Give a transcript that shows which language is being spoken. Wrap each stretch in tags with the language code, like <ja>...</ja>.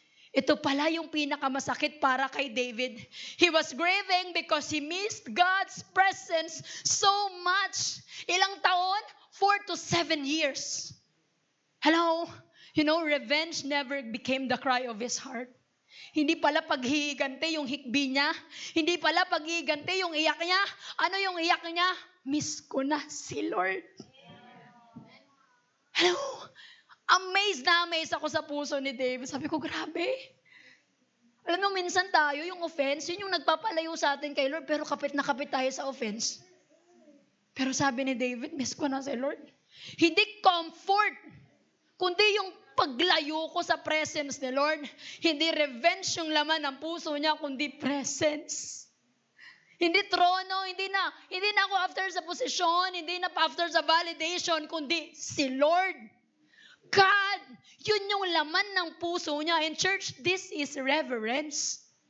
<tl>Ito pala yung pinakamasakit para kay David.</tl> <en>He was grieving because he missed God's presence so much.</en> <tl>Ilang taon?</tl> <en>4 to 7 years. Hello? You know, revenge never became the cry of his heart.</en> <tl>Hindi pala paghihigante yung hikbi niya. Hindi pala paghihigante yung iyak niya. Ano yung iyak niya? Miss ko na si Lord. Hello? Amazed na amazed ako sa puso ni David. Sabi ko, grabe. Alam mo, minsan tayo, yung offense, yun yung nagpapalayo sa atin kay Lord, pero kapit na kapit tayo sa offense. Pero sabi ni David, miss ko na si Lord. Hindi comfort, kundi yung paglayo ko sa presence ni Lord. Hindi revenge yung laman ng puso niya, kundi presence. Hindi trono, hindi na ako after sa posisyon, hindi na after sa validation, kundi si Lord. God, yun yung laman ng puso niya.</tl> <en>And church, this is reverence.</en>